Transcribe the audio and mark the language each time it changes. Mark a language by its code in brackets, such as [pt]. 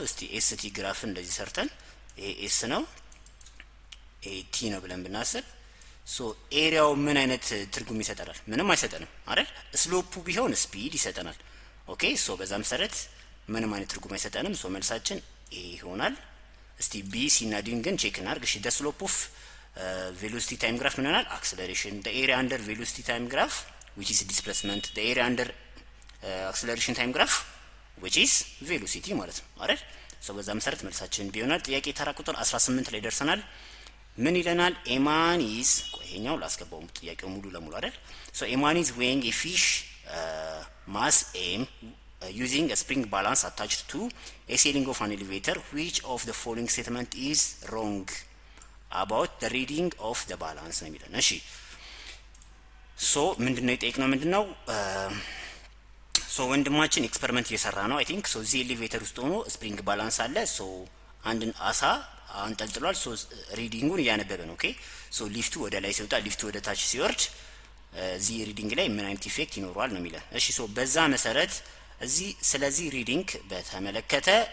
[am] እስቲ st ግራፍ እንደዚህ ሰርተን ይሄ s ነው ይሄ t ነው ብለን ብናስብ ሶ ኤሪያው ምን አይነት ትርጉም ይሰጣል? ምንም አይሰጠንም አይደል? ስሎፑ ቢሆን ስፒድ ይሰጠናል። ኦኬ ሶ በዛ መሰረት ምንም አይነት ትርጉም አይሰጠንም። ሶ መልሳችን ኤ ይሆናል። እስቲ ቢ ሲ እና ዲን ግን ቼክ እናድርግ። እሺ [en] the slope of velocity time graph [am] ምን ይሆናል? [en] acceleration. the area under velocity time graph which is displacement. the area under acceleration time graph which is velocity [am] ማለት ነው አይደል? ሶ በዛ መሰረት መልሳችን ቢ ይሆናል። ጥያቄ ተራ ቁጥር 18 ላይ ደርሰናል። ምን ይለናል? ኤማን ኢዝ ቆይኛው ላስገባው ጥያቄው ሙሉ ለሙሉ አይደል? [en] ሶ ኤማን ኢዝ weighing a fish mass m using a spring balance attached to a ceiling of an elevator. which of the following statement is wrong? about the reading of the balance [am] ነው የሚለን። እሺ ሶ ምንድነው የጠየቅነው ምንድነው ሶ ወንድማችን ኤክስፐሪመንት እየሰራ ነው አይ ቲንክ ሶ እዚህ ኤሌቬተር ውስጥ ሆኖ ስፕሪንግ ባላንስ አለ ሶ አንድን አሳ አንጠልጥሏል ሶ ሪዲንጉን እያነበበ ነው ኦኬ ሶ ሊፍቱ ወደ ላይ ሲወጣ ሊፍቱ ወደ ታች ሲወርድ እዚህ ሪዲንግ ላይ ምን አይነት ኢፌክት ይኖረዋል ነው የሚለን እሺ ሶ በዛ መሰረት እዚህ ስለዚህ ሪዲንግ በተመለከተ